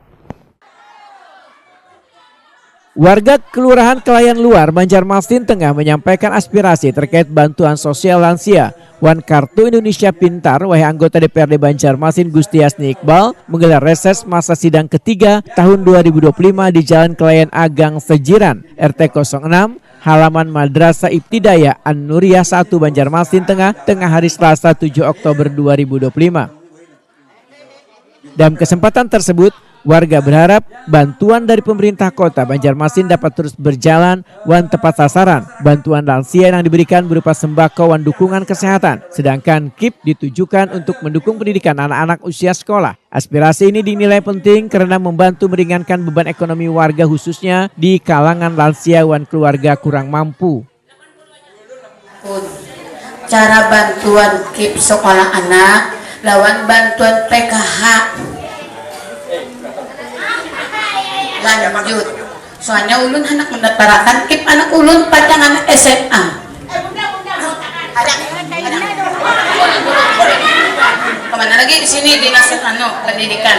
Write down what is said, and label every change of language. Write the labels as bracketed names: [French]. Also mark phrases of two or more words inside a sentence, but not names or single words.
[Indonesian] Warga Kelurahan Kelayan Luar, Banjarmasin Tengah menyampaikan aspirasi terkait bantuan sosial lansia. Wan Kartu Indonesia Pintar, wahai anggota DPRD Banjarmasin Gusti Hasni Iqbal, menggelar reses masa sidang ketiga tahun 2025 di Jalan Kelayan A Gang Sejiran, RT 06, halaman Madrasah Ibtidayah An-Nuriyah 1 Banjarmasin Tengah hari Selasa 7 Oktober 2025. Dalam kesempatan tersebut, warga berharap bantuan dari pemerintah kota Banjarmasin dapat terus berjalan wan tepat sasaran. Bantuan lansia yang diberikan berupa sembako wan dukungan kesehatan, sedangkan KIP ditujukan untuk mendukung pendidikan anak-anak usia sekolah. Aspirasi ini dinilai penting karena membantu meringankan beban ekonomi warga khususnya di kalangan lansia wan keluarga kurang mampu. [Banjar] Cara bantuan KIP sekolah anak lawan bantuan PKH lanjut, soalnya ulun anak mendapatkan KIP anak ulun pacangan SMA. [Indonesian] Kemana lagi di sini dinas pendidikan.